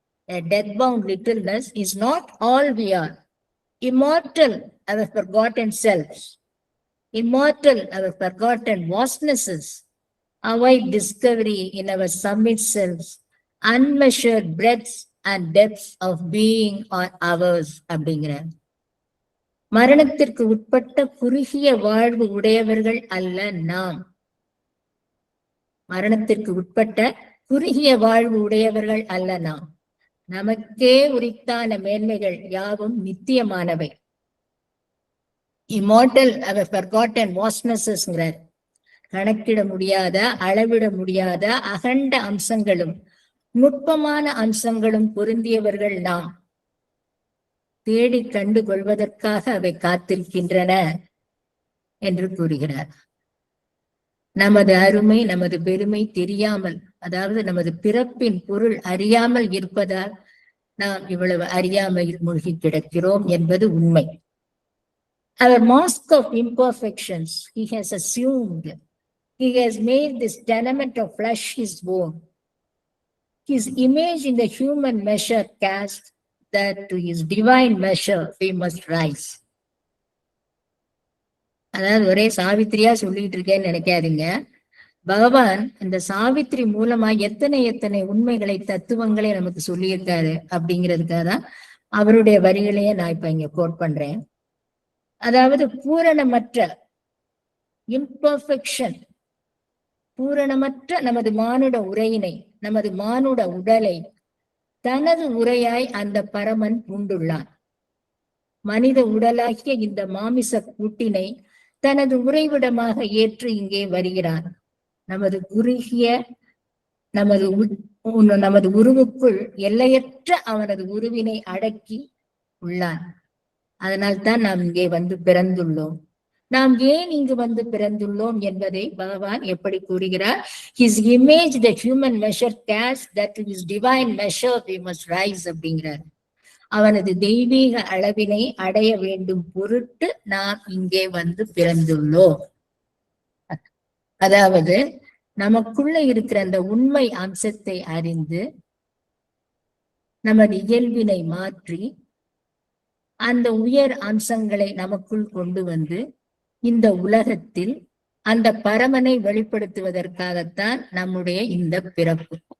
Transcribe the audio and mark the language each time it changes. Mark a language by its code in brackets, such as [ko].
[en] A death-bound littleness is not all we are. Immortal, our forgotten selves. Immortal, our forgotten vastnesses. Avoid discovery in our summit selves. Unmeasured breadths and depths of being are ours. [ta] அப்படிங்கிறார். மரணத்திற்கு உட்பட்ட குறுகிய வாழ்வு உடையவர்கள் அல்ல நாம். மரணத்திற்கு உட்பட்ட குறுகிய வாழ்வு உடையவர்கள் அல்ல நாம். நமக்கே உரித்தான மேன்மைகள் யாவும் நித்தியமானவை. [en] immortal our forgotten vastnesses- [ta] ங்கிறார். கணக்கிட முடியாத, அளவிட முடியாத அகண்ட அம்சங்களும் நுட்பமான அம்சங்களும் பொருந்தியவர்கள் நாம். தேடி கண்டு கொள்வதற்காக அவை காத்திருக்கின்றன என்று கூறுகிறார். நமது அருமை, நமது பெருமை தெரியாமல், அதாவது நமது பிறப்பின் பொருள் அறியாமல் இருப்பதால் நாம் இவ்வளவு அறியாமையில் மூழ்கி கிடக்கிறோம் என்பது உண்மை. [en] Our mask of imperfections he has assumed. He has made this tenement of flesh his own. His image in the human measure cast, that to his divine measure we must rise. [ta] அதாவது ஒரே சாவித்திரியா சொல்லிட்டு இருக்கேன்னு நினைக்காதீங்க. பகவான் இந்த சாவித்திரி மூலமா எத்தனை எத்தனை உண்மைகளை, தத்துவங்களை நமக்கு சொல்லியிருக்காரு அப்படிங்கிறதுக்காக தான் அவருடைய வரிகளையே நான் இப்ப இங்க கோட் பண்றேன். அதாவது பூரணமற்ற இம்பர்ஃபெக்ஷன், பூரணமற்ற நமது மானுட உரையினை, நமது மானுட உடலை தனது உரையாய் அந்த பரமன் உண்டுள்ளான். மனித உடலாகிய இந்த மாமிச கூட்டினை தனது உறைவிடமாக ஏற்று இங்கே வருகிறான். நமது குறுகிய நமது உருவுக்குள் எல்லையற்ற அவனது உருவினை அடக்கி உள்ளான். அதனால்தான் நாம் இங்கே வந்து பிறந்துள்ளோம். நாம் ஏன் இங்கு வந்து பிறந்துள்ளோம் என்பதை பகவான் எப்படி கூறுகிறார்? [en] His image the human measure cast, that to his divine measure we must rise [ta] அப்படிங்கிறார். அவனது தெய்வீக அளவினை அடைய வேண்டும் பொருட்டு நாம் இங்கே வந்து பிறந்துள்ளோம். அதாவது நமக்குள்ள இருக்கிற அந்த உண்மை அம்சத்தை அறிந்து நமது இயல்பினை மாற்றி அந்த உயர் அம்சங்களை நமக்குள் கொண்டு வந்து இந்த உலகத்தில் அந்த பரமனை வெளிப்படுத்துவதற்காகத்தான் நம்முடைய இந்த பிறப்பு.